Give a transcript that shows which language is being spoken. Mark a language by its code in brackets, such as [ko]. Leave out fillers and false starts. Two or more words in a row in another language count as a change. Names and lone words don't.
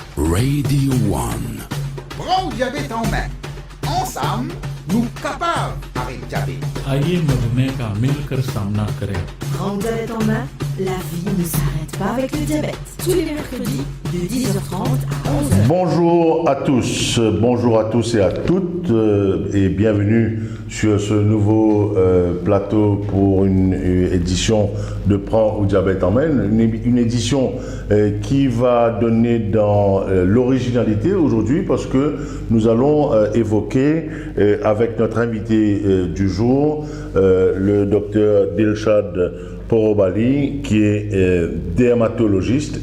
[en] Radio One. [fr] Prends le diabète en main. Ensemble, nous capables avec le diabète. [hi] आइए मधुमेह का मिलकर सामना करें। [fr] Prends le diabète en main, la vie ne s'arrête pas avec le diabète. Tous les mercredis de 10h30 à 11h. Bonjour à tous et à toutes et bienvenue sur ce nouveau plateau pour une édition de Prends le diabète en main, une édition qui va donner dans l'originalité aujourd'hui parce que nous allons évoquer avec notre invité du jour, le docteur Dilshad Porobali, qui est dermatologiste.